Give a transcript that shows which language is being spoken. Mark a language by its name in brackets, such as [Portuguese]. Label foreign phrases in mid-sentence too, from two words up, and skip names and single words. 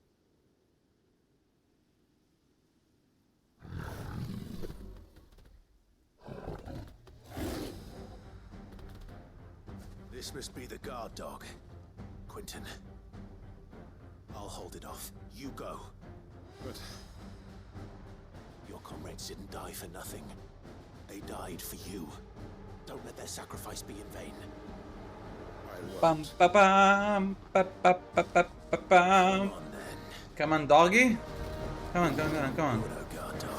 [English] This must be the guard dog. Quentin. I'll hold it off. You go. But your comrades didn't die for nothing. They died for you. Don't let their sacrifice be in vain. I Bum won't. ba bum ba ba ba ba ba bum. Come on then. Come on, doggy. Come on, come on, come on. You're no guard dog.